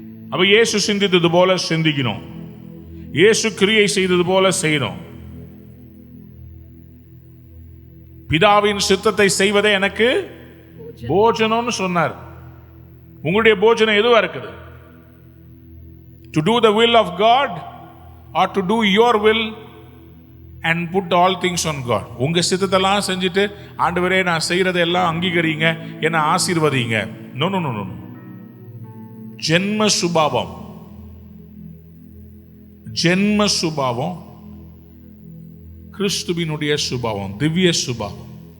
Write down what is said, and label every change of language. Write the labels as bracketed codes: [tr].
[ta] அப்ப இயேசு சிந்தித்தது போல சிந்திக்கணும், இயேசு கிரியை செய்தது போல செய்யணும். பிதாவின் சித்தத்தை செய்வதே எனக்கு போஜனம்னு சொன்னார். உங்களுடைய போஜனம் எதுவா இருக்குது? [en] To do the will of God or to do your will and put all things on God. [ta] உங்க சித்தத்தெல்லாம் செஞ்சுட்டு ஆண்டவரே நான் செய்யறதெல்லாம் அங்கீகரிங்க, என்ன ஆசீர்வதிங்க. [en] No no no no. [ta] ஜென்ம சுபாவம், ஜென்ம சுபாவம் கிறிஸ்துவினுடைய சுபாவம், திவ்ய சுபாவம்.